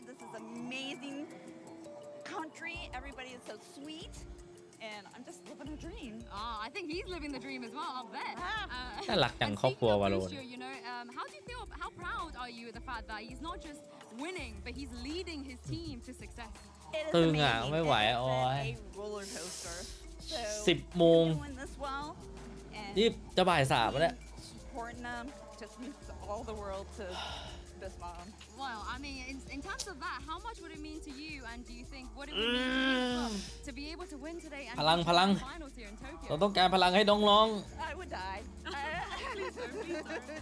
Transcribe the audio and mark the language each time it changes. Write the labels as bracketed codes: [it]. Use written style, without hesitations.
[en] This is amazing country. Everybody is so sweet. And I'm just living a dream. Oh, I think he's living the dream as well, I'll bet. [th] น่ารักจังครอบครัววาโลน [en] You know, how do you feel, how proud are you of the fact that he's not just winning, but he's leading his team to success? [th] ตึงอ่ะไม่ไหวโอ้ย10 โมงนี่จะบ่าย 3แล้ว [en] Supporting them just means all the world to this mom. Well, I mean, in terms of that, how much would it mean to you? And do you think what it would mean to you to be able to win today and [th] พลัง [en] finals here in Tokyo? [th] เราต้องการพลังให้น้อง [en] I would die. Please don't.